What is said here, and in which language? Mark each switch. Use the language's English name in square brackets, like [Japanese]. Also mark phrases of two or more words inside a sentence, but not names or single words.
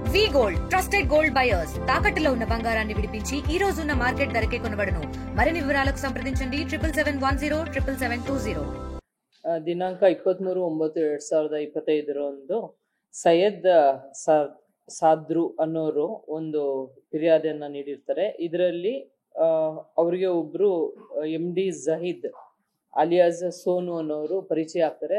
[Telugu] వి గోల్డ్ ట్రస్టెడ్ గోల్డ్ బయర్స్ తాకట్టులో ఉన్న బంగారాన్ని విడిపించి ఈ రోజు ఉన్న మార్కెట్ ధరకే కొనబడును. మరిన్ని వివరాలకు సంప్రదించండి 7771077720. [Kannada] ದಿನಾಂಕ 23/9/2025 ಸೈಯದ್ ಸಾದ್ರು ಅನ್ನೋರು ಒಂದು ಫಿರ್ಯಾದಿಯನ್ನ ನೀಡಿರ್ತಾರೆ. ಇದರಲ್ಲಿ ಅವರಿಗೆ ಒಬ್ರು MD ಜಹೀದ್ ಅಲಿಯಾಸ್ ಸೋನು ಅನ್ನೋರು ಪರಿಚಯ ಆಗ್ತಾರೆ.